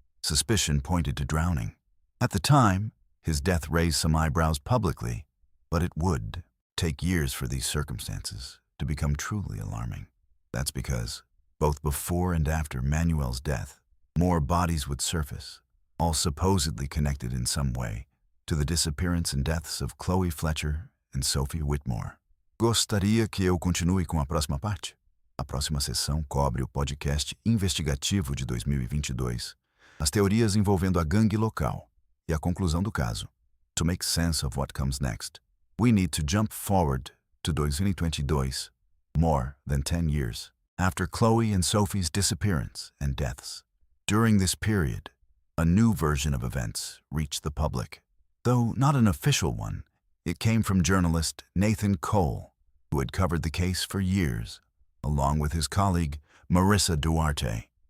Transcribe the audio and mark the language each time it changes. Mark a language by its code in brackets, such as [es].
[en] Suspicion pointed to drowning. At the time, his death raised some eyebrows publicly, but it would take years for these circumstances to become truly alarming. That's because, both before and after Manuel's death, more bodies would surface, all supposedly connected in some way to the disappearance and deaths of Chloe Fletcher and Sophie Whitmore. [pt] Gostaria que eu continue com a próxima parte? A próxima sessão cobre o podcast investigativo de 2022, as teorias envolvendo a gangue local e a conclusão do caso. [en] To make sense of what comes next, we need to jump forward to 2022, more than 10 years, after Chloe and Sophie's disappearance and deaths. During this period, a new version of events reached the public. Though not an official one, it came from journalist Nathan Cole, who had covered the case for years, along with his colleague Marissa Duarte.